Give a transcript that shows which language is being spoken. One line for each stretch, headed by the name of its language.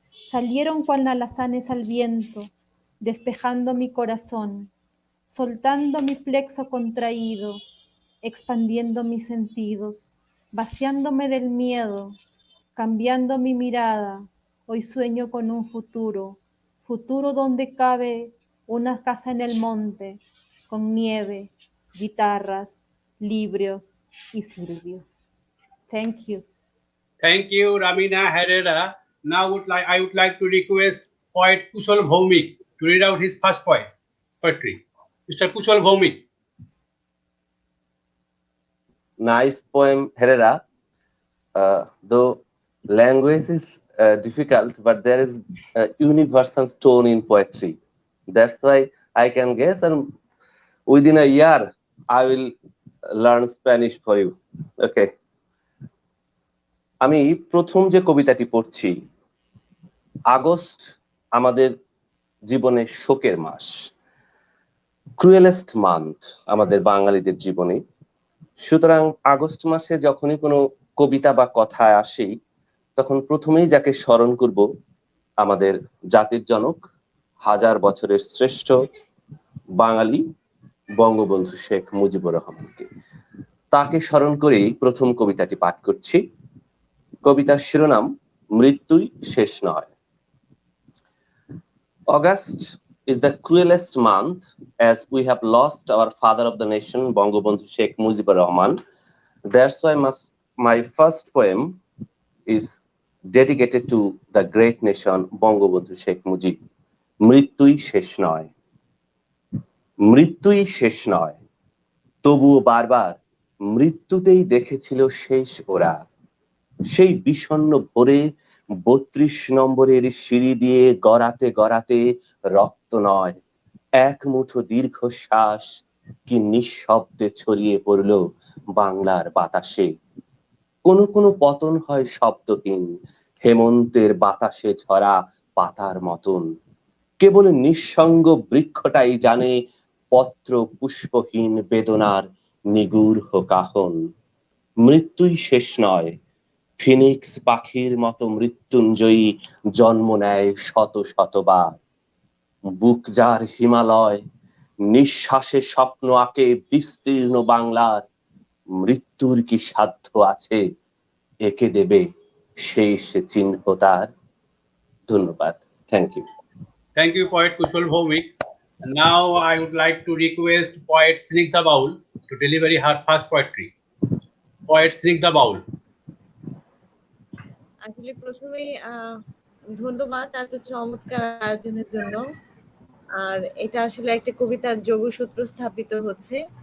Spanish: Salieron cual alazanes al viento, despejando mi corazón, soltando mi plexo contraído, expandiendo mis sentidos, vaciándome del miedo, cambiando mi mirada. Hoy sueño con un futuro, futuro donde cabe una casa en el monte, con nieve, guitarras, libros y Silvio.
English: Thank you. Thank you, Ramina Herrera. Now I would like to request poet Kushal Bhaumik to read out his first poetry. Mr. Kushal Bhaumik. Nice poem, Herrera. Though language is difficult, but there is a universal tone in poetry. That's why I can guess, and within a year, I will learn Spanish for you. Okay.
Bangla: আমি প্রথম যে কবিতাটি পড়ছি, August আমাদের জীবনে শোকের মাস,
English: cruellest month
Bangla: আমাদের বাঙালিদের জীবনে। সুতরাং আগস্ট মাসে যখনই কোনো কবিতা বা কথায় আসি, তখন প্রথমেই যাকে স্মরণ করব আমাদের জাতির জনক, হাজার বছরের শ্রেষ্ঠ বাঙালি বঙ্গবন্ধু শেখ মুজিবুর রহমানকে। তাকে স্মরণ করেই প্রথম কবিতাটি পাঠ করছি। কবিতার শিরোনাম মৃত্যুই শেষ নয়।
English: August is the cruelest month as we have lost our father of the nation, Bangabandhu Sheikh Mujibur Rahman. That's why my first poem is dedicated to the great nation, Bangabandhu Sheikh Mujib.
Bangla: মৃত্যুই শেষ নয়, মৃত্যুই শেষ নয়, তবুও বারবার মৃত্যুতেই দেখেছিল শেষ ওরা। সেই বিষণ্ণ ভোরে ৩২ নম্বরের সিঁড়ি দিয়ে গড়াতে গড়াতে রক্ত নয়, এক মুঠো দীর্ঘশ্বাস কি নিঃশব্দে ছড়িয়ে পড়ল বাংলার বাতাসে। কোনো কোনো পতন হয় শব্দহীন, হেমন্তের বাতাসে ঝরা পাতার মতন। কেবল নিঃসঙ্গ বৃক্ষটাই জানে পত্র পুষ্পহীন বেদনার নিগূঢ় কাহন। মৃত্যুই শেষ নয়, ফিনিক্স পাখির মতো মৃত্যুঞ্জয়ী জন্ম নেয় শত শতবার। বুক যার হিমালয়, নিঃশ্বাসে স্বপ্ন আঁকে বিস্তীর্ণ বাংলার। মৃত্যুর কি সাধ্য আছে একে দেবে শেষ চিহ্ন তার। ধন্যবাদ।
English: Thank you. Thank you, poet Kushal Bhaumik. And now I would like to request poet Snigdha Baul to deliver her first poetry. Poet Snigdha Baul.
Bangla: আসলে প্রথমেই ধন্যবাদ এত চমৎকার আয়োজনের জন্য। আর এটা আসলে একটা কবিতার যোগসূত্র স্থাপিত হচ্ছে।